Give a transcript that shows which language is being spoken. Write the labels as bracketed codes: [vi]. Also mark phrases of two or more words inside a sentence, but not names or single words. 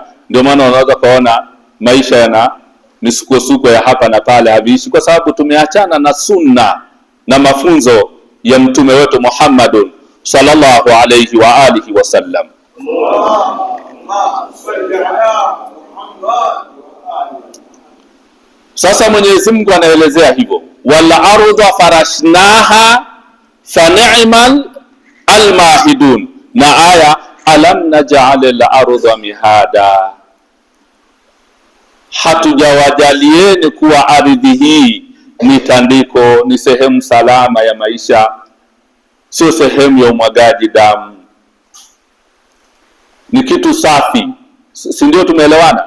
[sw] Ndio maana unaweza kuona maisha yana misukosuko ya hapa na pale, haviishi, kwa sababu tumeachana na sunna na mafunzo ya mtume wetu Muhammadun [ar] صلى الله عليه وآله وسلم. [sw] Sasa Mwenyezi Mungu anaelezea hivyo, [ar] والأرض فرشناها فنعم الماهدون, [sw] na aya [ar] ألم نجعل الأرض مهادا, [sw] hatujawajalieni kuwa ardhi hii ni tandiko, ni sehemu salama ya maisha, sio sehemu ya umwagaji damu. Ni kitu safi, si ndio? Tumeelewana?